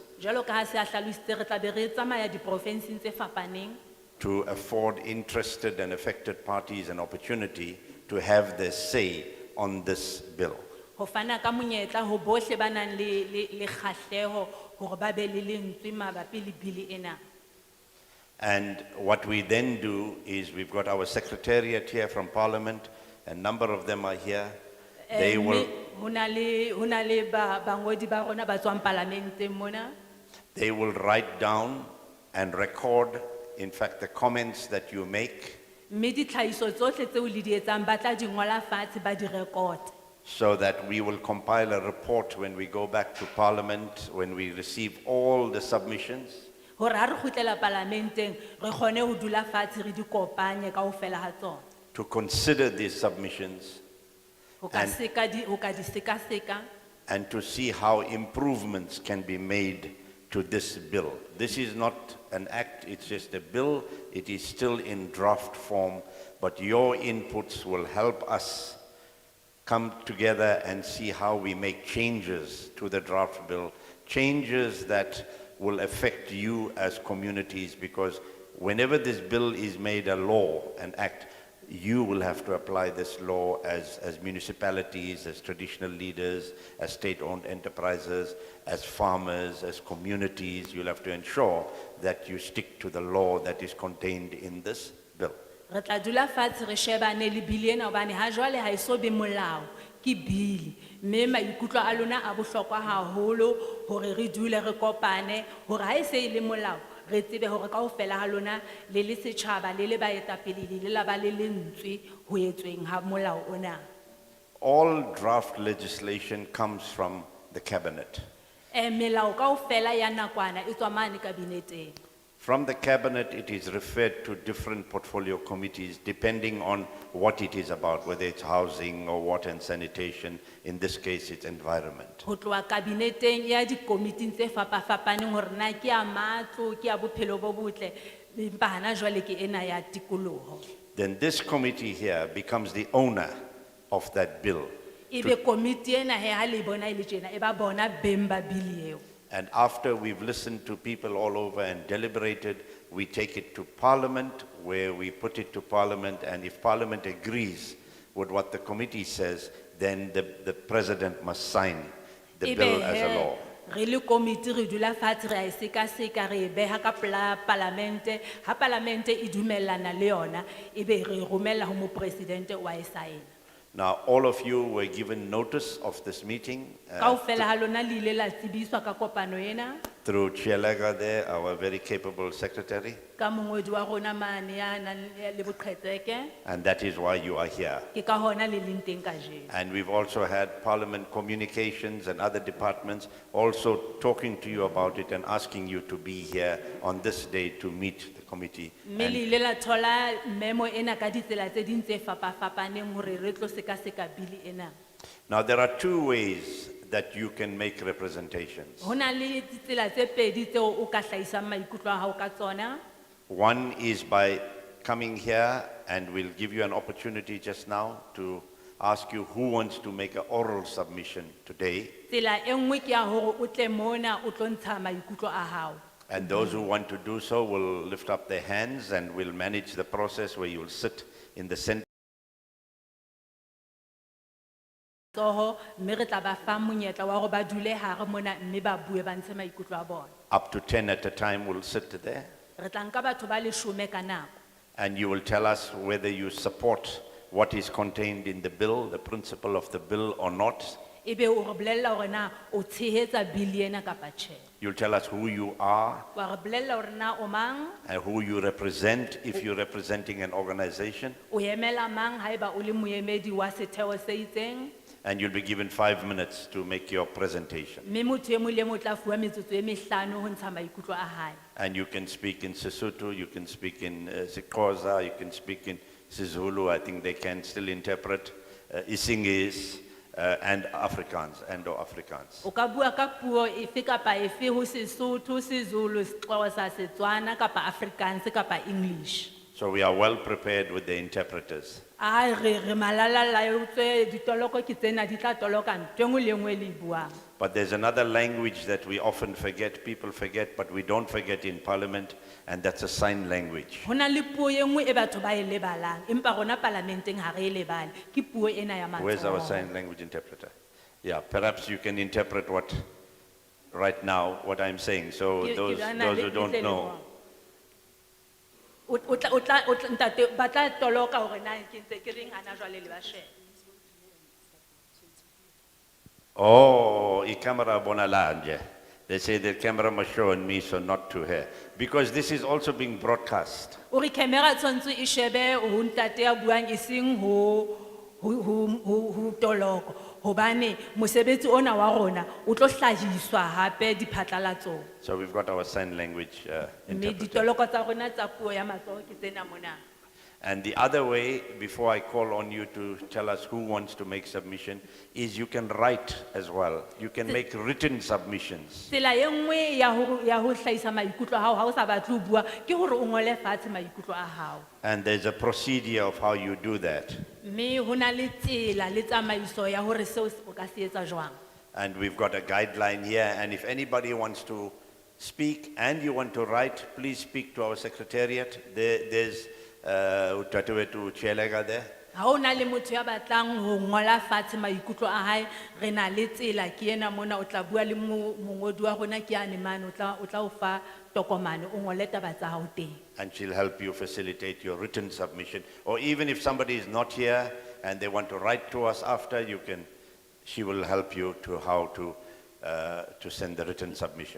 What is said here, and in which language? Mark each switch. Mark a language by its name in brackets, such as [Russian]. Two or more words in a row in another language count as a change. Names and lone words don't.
[Southern Sotho] Jwalo ka ha se a hlalositse, re tla be re tsamaya diprovinseng tse fapaneng [English] to afford interested and affected parties an opportunity to have their say on this bill. [Southern Sotho] ho fana ka monyetla ho bohle ba nang le kgahleho hore ba be le lentswe mabapi le bili ena. [English] And what we then do is we've got our secretariat here from Parliament, a number of them are here. They will, [Southern Sotho] Ho na le bangodi ba rona ba tswang parlamenteng mona. [English] they will write down and record, in fact, the comments that you make, [Southern Sotho] Mme ditlhahiso tsohle tseo le di etsang ba tla di ngola fatshe ba di record. [English] so that we will compile a report when we go back to Parliament, when we receive all the submissions, [Southern Sotho] Hore ha re kgutlela parlamenteng re kgone ho dula fatshe re di kopanye kaofela ha tsona. [English] to consider these submissions [Southern Sotho] Ho ka [English] And- [Southern Sotho] di seka-seka [English] and to see how improvements can be made to this bill. This is not an act, it's just a bill. It is still in draft form, but your inputs will help us come together and see how we make changes to the draft bill, changes that will affect you as communities, because whenever this bill is made a law, an act, you will have to apply this law as municipalities, as traditional leaders, as state-owned enterprises, as farmers, as communities. You'll have to ensure that you stick to the law that is contained in this bill. [Southern Sotho] re tla dula fatshe re shebane le bili ena hobane ha jwale ha eso be molao ke bili, mme maikutlo a lona a bohlokwa haholo hore re dule re kopane hore ha e se e le molao re tsebe hore kaofela ha lona le le setjhaba le le baetapele le la ba le lentswe ho etsweng ha molao ona. [English] All draft legislation comes from the cabinet. [Southern Sotho] Melao kaofela ya nakwana e tswa mane kabineteng. [English] From the cabinet, it is referred to different portfolio committees depending on what it is about, whether it's housing or water and sanitation. In this case, it's environment. [Southern Sotho] Ho tloha kabineteng ya dikomiting tse fapafapaneng hore na ke a matlo ke a bophelo bo botle empa hana jwale ke ena ya tikoloho. [English] Then this committee here becomes the owner of that bill. [Southern Sotho] Ebe komiti ena he ha le bona e le tjena e ba bona beng ba bili eo. [English] And after we've listened to people all over and deliberated, we take it to Parliament, where we put it to Parliament, and if Parliament agrees with what the committee says, then the President must sign the [Southern Sotho] Ebe [English] bill as a [Southern Sotho] he, [English] law. [Southern Sotho] re le komiti re dula fatshe re a e sekaseka re e beha ka pela palamente ha palamente e dumellana le yona ebe re e romella ho mopresidente wa e saena. [English] Now, all of you were given notice of this meeting [Southern Sotho] Kaofela ha lona le ile la tsebiswa ka kopano ena [English] through Chielaga there, our very capable secretary, [Southern Sotho] ka mongodi wa rona mane ya nang le boqhetseke [English] and that is why you are here. [Southern Sotho] ke ka hona le leng teng kajeno. [English] And we've also had Parliament Communications and other departments also talking to you about it and asking you to be here on this day to meet the committee. [Southern Sotho] Mme le ile la thola memo ena ka ditsela tse ding tse fapafapaneng hore re tlo sekaseka bili ena. [English] Now, there are two ways that you can make representations. [Southern Sotho] Ho na le ditsela tse pedi tseo o ka hlahisang maikutlo a hao ka tsona. [English] One is by coming here, and we'll give you an opportunity just now to ask you who wants to make an oral submission today. [Southern Sotho] Tsela e nngwe ke ya hore o tle mona o tlo ntsha maikutlo a hao. [English] And those who want to do so will lift up their hands, and we'll manage the process where you will sit in the center. [Southern Sotho] Tsoho mme re tla ba fa monyetla wa hore ba dule hare mona mme ba bue ba ntshe maikutlo a bona. [English] Up to 10 at a time will sit there. [Southern Sotho] Re tla nka batho ba 10 ka nako. [English] And you will tell us whether you support what is contained in the bill, the principle of the bill or not. [Southern Sotho] Ebe o re bolella hore na o tshehetsa bili ena kapa tjhe. [English] You'll tell us who you are [Southern Sotho] Wa re bolella hore na o mang, [English] and who you represent if you're representing an organization. [Southern Sotho] o emela mang haeba o le moemedi wa setheo se itseng. [English] And you'll be given 5 minutes to make your presentation. [Southern Sotho] Mme motho e mong le mong o tla fuwa metsotso e 5 ho ntsha maikutlo a hae. [English] And you can speak in Sesotho, you can speak in Xhosa, you can speak in Sizulu. I think they can still interpret Isingis and Afrikaans or Afrikaans. [Southern Sotho] O ka bua ka puo efe kapa efe ho Sesotho, Sizulu, Xhosa, Setswana kapa Afrikaans kapa English. [English] So we are well prepared with the interpreters. [Southern Sotho] Ai re malala laotswe ditoloko ke tsena di tla toloka ntwe nngwe le nngwe le e buang. [English] But there's another language that we often forget, people forget, but we don't forget in Parliament, and that's a sign language. [Southern Sotho] Ho na le puo e nngwe e batho ba e lebalang empa rona parlamenteng ha re e lebale ke puo ena ya [English] Where's our [Southern Sotho] matsoho. [English] sign language interpreter? Yeah, perhaps you can interpret what, right now, what I'm saying, so [Southern Sotho] Ke- ke [English] those [Southern Sotho] bana [English] who [Southern Sotho] le- [English] don't [Southern Sotho] le [English] know. [Southern Sotho] lengolo. O tla ntate ba tla toloka hore na ke ntse ke reng hana jwale le ba shebe. Oh, I camera bonalanje. [English] They say the camera must show on me, so not to her. Because this is also being broadcast. [Southern Sotho] O re camera tshwantse e shebe ho ntate ya buang e seng ho toloko hobane mosebetsi ona wa rona o tlo hlahiswa hape diphatlalatsong. [English] So we've got our sign language [Southern Sotho] Mme [English] interpreter. [Southern Sotho] ditoloko tsa rona tsa puo ya matsoho ke tsena mona. [English] And the other way, before I call on you to tell us who wants to make submission, is you can write as well. You can make written submissions. [Southern Sotho] Tsela e nngwe ya ho hlahisa maikutlo a hao ha o sa batle ho bua ke hore o ngole fatshe maikutlo a hao. [English] And there's a procedure of how you do that. [Southern Sotho] Mme ho na le tsela le tsamaiso ya hore seo o ka se etsa jwang. [English] And we've got a guideline here. And if anybody wants to speak and you want to write, please speak to our secretariat. There's Utatuetu Chelega there. [Southern Sotho] Ha o na le motho ya batlang ho ngola fatshe maikutlo a hae re na le tsela ke ena mona o tla bua le mongodi wa rona ke ane mane o tla o fa tokomane o ngole taba tsa hao teng. [English] And she'll help you facilitate your written submission. Or even if somebody is not here and they want to write to us after, she will help you to how to send the written submission.